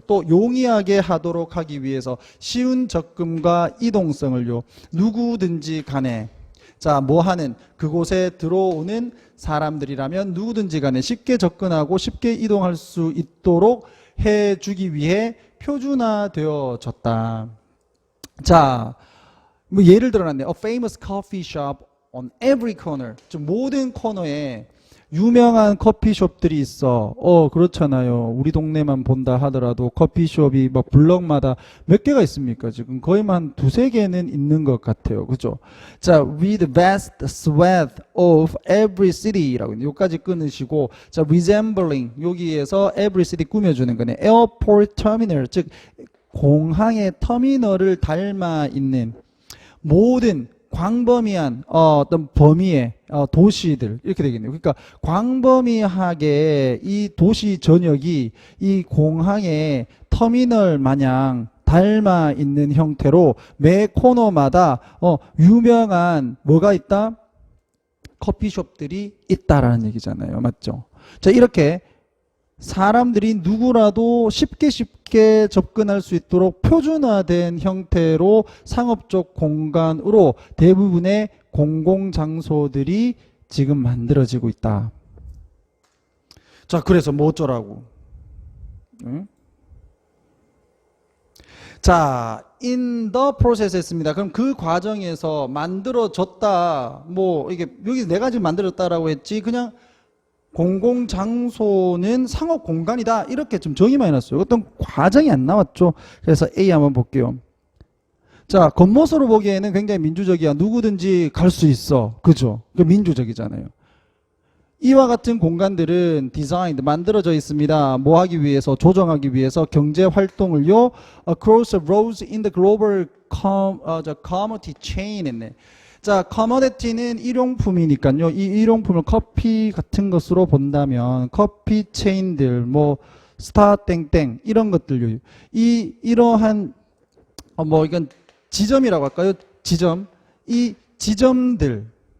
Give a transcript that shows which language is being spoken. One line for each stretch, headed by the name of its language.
Korean: 또 용이하게 하도록 하기 위해서 쉬운 접근과 이동성을요. 누구든지 간에 자, 뭐 하는 그곳에 들어오는 사람들이라면 누구든지 간에 쉽게 접근하고 쉽게 이동할 수 있도록 해주기 위해 표준화되어졌다. 자, 뭐 예를 들어놨네.
English: A famous coffee shop on every corner.
Korean: 즉 모든 코너에 유명한 커피숍들이 있어. 그렇잖아요. 우리 동네만 본다 하더라도 커피숍이 막 블럭마다 몇 개가 있습니까? 지금 거의 한 두세 개는 있는 것 같아요. 그죠? 자,
English: with vast swath of every city
Korean: 라고 여기까지 끊으시고, 자,
English: resembling
Korean: 여기에서 every city 꾸며주는 거네. airport terminal, 즉 공항의 터미널을 닮아 있는 모든 광범위한 어떤 범위의 도시들 이렇게 되겠네요. 그러니까 광범위하게 이 도시 전역이 이 공항의 터미널 마냥 닮아 있는 형태로 매 코너마다 유명한 뭐가 있다? 커피숍들이 있다라는 얘기잖아요. 맞죠? 자, 이렇게 사람들이 누구라도 쉽게 접근할 수 있도록 표준화된 형태로 상업적 공간으로 대부분의 공공장소들이 지금 만들어지고 있다. 자, 그래서 뭐 어쩌라고? 응? 자,
English: in the process
Korean: 했습니다. 그럼 그 과정에서 만들어졌다. 뭐 이게 여기 내가 지금 만들었다라고 했지. 그냥 공공장소는 상업공간이다 이렇게 좀 정의만 해놨어요. 어떤 과정이 안 나왔죠. 그래서 A 한번 볼게요. 자, 겉모습으로 보기에는 굉장히 민주적이야. 누구든지 갈 수 있어. 그죠? 그 민주적이잖아요. 이와 같은 공간들은 디자인 만들어져 있습니다. 뭐 하기 위해서? 조정하기 위해서 경제 활동을요.
English: across roads in the global commodity chain 했네.
Korean: 자, 커머디티는 일용품이니까요. 이 일용품을 커피 같은 것으로 본다면 커피 체인들, 뭐 스타 땡땡 이런 것들요. 이러한 이건 지점이라고 할까요? 지점. 이 지점들